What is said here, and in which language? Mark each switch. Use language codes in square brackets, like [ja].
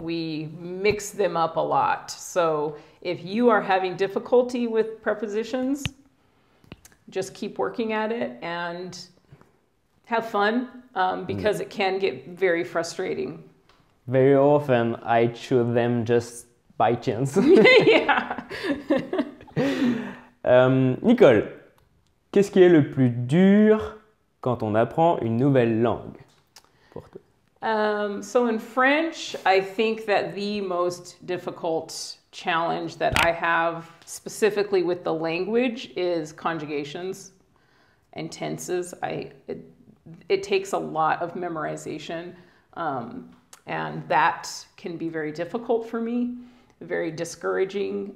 [en] We mix them up a lot. So if you are having difficulty with prepositions, just keep working at it and have fun because it can get very frustrating. Very often I choose them just by chance. Yeah. [fr] Nicole, qu'est-ce qui est le plus dur quand on apprend une nouvelle langue pour toi? [en] So in French, I think that the most difficult challenge that I have specifically with the language is conjugations and tenses. It takes a lot of memorization, and that can be very difficult for me, very discouraging.